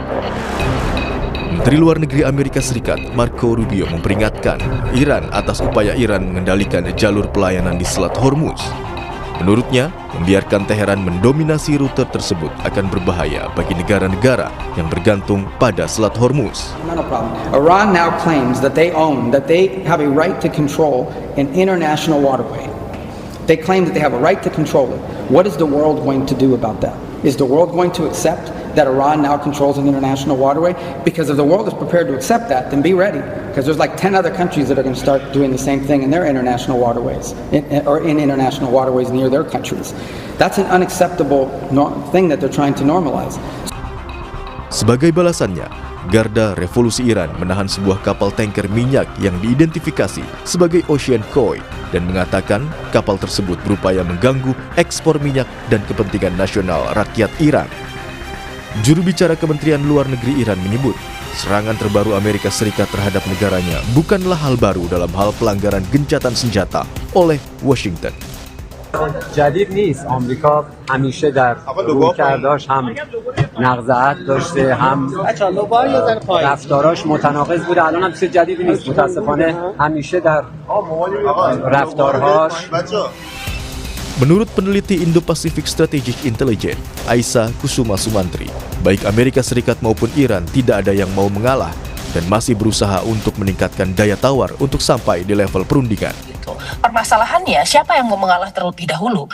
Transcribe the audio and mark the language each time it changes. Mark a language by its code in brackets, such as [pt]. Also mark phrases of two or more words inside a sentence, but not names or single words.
[id] Menteri Luar Negeri Amerika Serikat Marco Rubio memperingatkan Iran atas upaya Iran mengendalikan jalur pelayanan di Selat Hormuz. Menurutnya, membiarkan Teheran mendominasi rute tersebut akan berbahaya bagi negara-negara yang bergantung pada Selat Hormuz. [en] Iran now claims that they have a right to control an international waterway. They claim that they have a right to control it. What is the world going to do about that? Is the world going to accept that Iran now controls an international waterway? Because if the world is prepared to accept that, then be ready. Because there's like 10 other countries that are going to start doing the same thing in their international waterways, or in international waterways near their countries. That's an unacceptable thing that they're trying to normalize. [id] Sebagai balasannya, Garda Revolusi Iran menahan sebuah kapal tanker minyak yang diidentifikasi sebagai Ocean Koi dan mengatakan kapal tersebut berupaya mengganggu ekspor minyak dan kepentingan nasional rakyat Iran. Juru bicara Kementerian Luar Negeri Iran menyebut, serangan terbaru Amerika Serikat terhadap negaranya bukanlah hal baru dalam hal pelanggaran gencatan senjata oleh Washington. [fa] جدید نیست. آمریکا همیشه در رویکرداش هم نقض داشته هم رفتاراش متناقض بوده. الان هم چیز جدیدی نیست. متاسفانه همیشه در رفتارهاش. [id] Menurut peneliti Indo-Pacific Strategic Intelligence, Aisa Kusuma Sumantri, baik Amerika Serikat maupun Iran tidak ada yang mau mengalah dan masih berusaha untuk meningkatkan daya tawar untuk sampai di level perundingan. Permasalahannya, siapa yang mau mengalah terlebih dahulu?